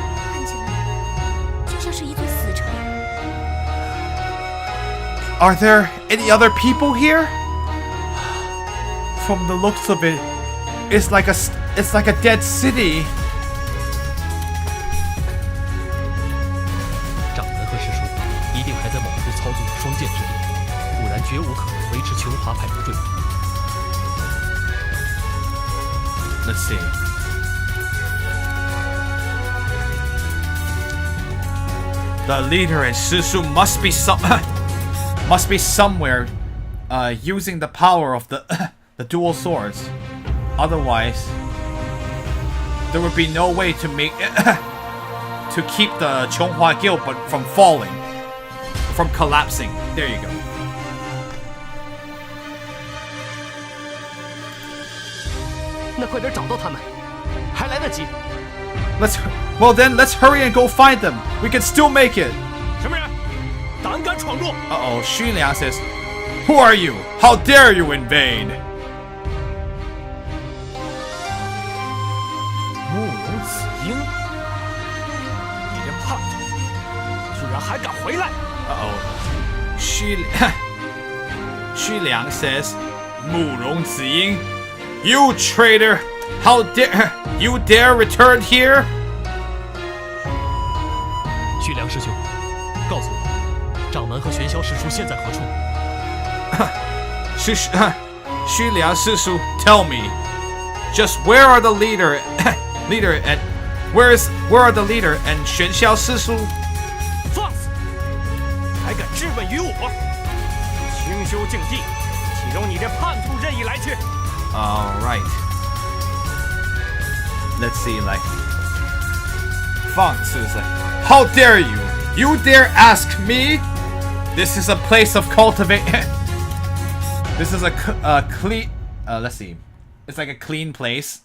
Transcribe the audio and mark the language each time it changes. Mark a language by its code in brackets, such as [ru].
[zh] 看起来就像是一座死城。 [en] Are there any other people here? From the looks of it, it's like a dead city. [zh] 掌门和师叔一定还在某处操纵着双剑之力，不然绝无可能维持琼华派不坠。 [en] Let's see. The leader and Susu must be somewhere, using the power of the the dual swords. Otherwise, there would be no way to make to keep the Chonghua Guild from falling, from collapsing. There you go. [zh] 那快点找到他们，还来得及。 [en] Well then, let's hurry and go find them. We can still make it. [zh] 什么人？胆敢闯入！ [en] Uh-oh, Xu Liang says, Who are you? How dare you invade? [zh] 慕容子英，你这叛徒，居然还敢回来！ [en] Uh-oh. Xu Liang says, 慕容子英, You traitor! How dare you dare return here? [zh] 旭良师兄，告诉我，掌门和玄霄师叔现在何处？ [en] Xu Liang Sisu, tell me, just where are the leader and where are the leader and Xuan Xiao Sisu? [zh] 放肆！还敢质问于我？清修境地，岂容你这叛徒任意来去？ [en] All right. Let's see, like, Fang is like, How dare you? You dare ask me? This is a place of cultivation. This is a clean. Let's see. It's like a clean place.